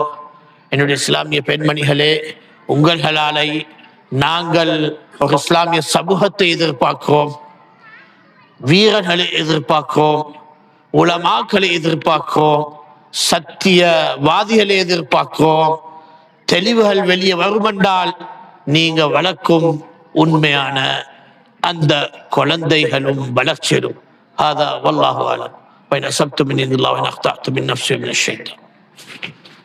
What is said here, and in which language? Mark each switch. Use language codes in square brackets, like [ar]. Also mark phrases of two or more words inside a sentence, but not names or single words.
[ta] என்னுடைய இஸ்லாமிய பெண்மணிகளே, உங்களாலை நாங்கள் ஒரு இஸ்லாமிய சமூகத்தை எதிர்பார்க்கிறோம், வீரர்களை எதிர்பார்க்கிறோம், உலமாக்களை எதிர்பார்க்கிறோம், சத்தியவாதிகளை எதிர்பார்க்கிறோம். தெளிவுகள் வெளியே வருமென்றால் நீங்க வளர்க்கும் உண்மையான அந்த குழந்தைகளும் வளர்ச்சியும். [ar] هذا والله أعلم وإن أصبت من عند الله وإن أخطأت من نفسي من الشيطان.